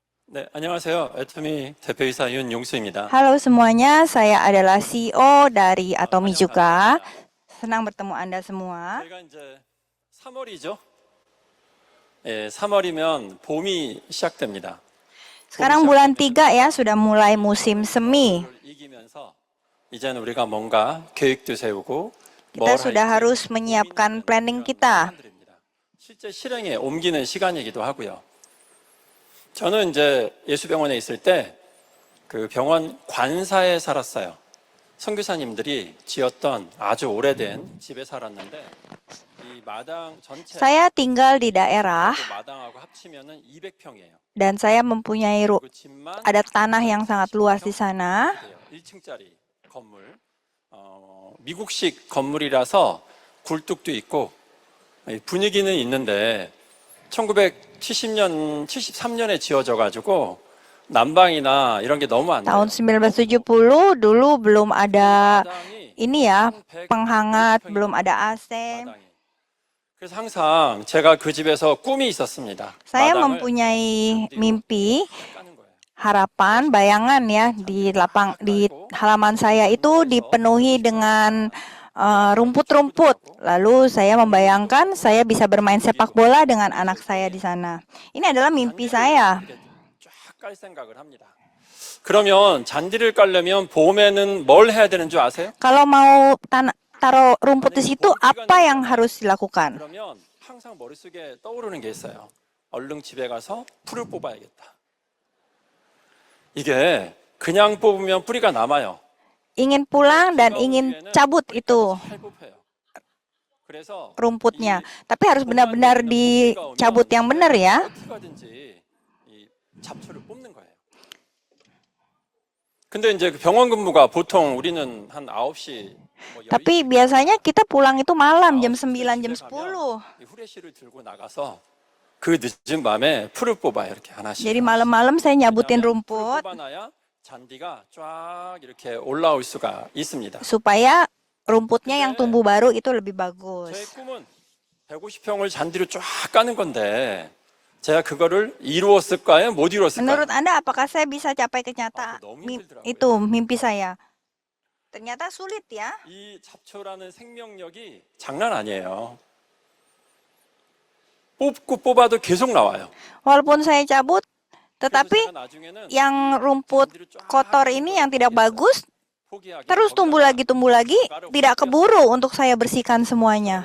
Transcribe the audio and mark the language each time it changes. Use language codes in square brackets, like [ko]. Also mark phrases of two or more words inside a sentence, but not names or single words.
[ko] 네, 안녕하세요. 애터미 대표이사 윤용수입니다. [id] Halo semuanya, saya adalah CEO dari Atomi [ko] 환영 [id] juga. [ko] 감사합니다. [id] Senang bertemu Anda semua. [ko] 저희가 이제 3월이죠. 예, 3월이면 봄이 시작됩니다. [id] Sekarang bulan 3 ya, sudah mulai musim semi. [ko] 를 이기면서 이제는 우리가 뭔가 계획도 세우고 [id] Kita [ko] 뭘 [id] sudah [ko] 할지 [id] harus menyiapkan [ko] 고민하는 [id] planning [ko] 그런 [id] kita. [ko] 시간들입니다. 실제 실행에 옮기는 시간이기도 하고요. 저는 이제 예수병원에 있을 때 그 병원 관사에 살았어요. 선교사님들이 지었던 아주 오래된 집에 살았는데 이 마당 전체 [id] Saya tinggal di daerah [ko] 마당하고 합치면은 200평이에요. [id] dan saya mempunyai [ko] 그 집만 [id] ada tanah yang sangat luas di sana. [ko] 1층짜리 건물. 미국식 건물이라서 굴뚝도 있고 분위기는 있는데 1970년, 73년에 지어져 가지고 난방이나 이런 게 너무 안 돼요. [id] Tahun 1970 dulu belum ada [ko] 마당이 [id] ini ya, [ko] 한 100, [id] penghangat, [ko] 120평이 [id] belum ada AC. [ko] 마당이. 그래서 항상 제가 그 집에서 꿈이 있었습니다. [id] Saya [ko] 마당을 [id] mempunyai mimpi, [ko] 까는 거예요. [id] harapan, bayangan ya di halaman saya itu dipenuhi dengan rumput-rumput. Lalu saya membayangkan saya bisa bermain sepak bola dengan anak saya di sana. Ini adalah mimpi saya. [ko] 쫙 깔 생각을 합니다. 그러면 잔디를 깔려면 봄에는 뭘 해야 되는 줄 아세요? [id] Kalau mau taruh rumput di situ, apa yang harus dilakukan? [ko] 그러면 항상 머릿속에 떠오르는 게 있어요. 얼른 집에 가서 풀을 뽑아야겠다. 이게 그냥 뽑으면 뿌리가 남아요. [id] Ingin pulang dan ingin cabut itu [ko] 잘 뽑혀요. 그래서 [id] rumputnya. Tapi harus benar-benar dicabut yang benar ya. [ko] 어떻게 하든지 이 잡초를 뽑는 거예요. 근데 이제 그 병원 근무가 보통 우리는 한 9시 뭐 [id] Tapi biasanya kita pulang itu malam jam 9, jam 10. [ko] 이 후레쉬를 들고 나가서 그 늦은 밤에 풀을 뽑아요. 이렇게 하나씩. [id] Jadi malam-malam saya nyabutin [ko] 왜냐하면 [id] rumput [ko] 풀을 뽑아놔야 잔디가 쫙 이렇게 올라올 수가 있습니다. [id] supaya rumputnya yang tumbuh baru itu lebih [ko] 저의 [id] bagus. [ko] 꿈은 150평을 잔디로 쫙 까는 건데 제가 그거를 이루었을까요? 못 이루었을까요? [id] Menurut Anda apakah saya bisa capai itu mimpi saya? Ternyata sulit ya. [ko] 이 잡초라는 생명력이 장난 아니에요. 뽑고 뽑아도 계속 나와요. [id] Walaupun saya cabut, [ko] 그래서 [id] tetapi [ko] 제가 나중에는 [id] yang rumput [ko] 잔디를 쫙 [id] kotor ini yang tidak bagus [ko] 포기하게 [id] terus tumbuh lagi, tidak keburu untuk saya bersihkan semuanya.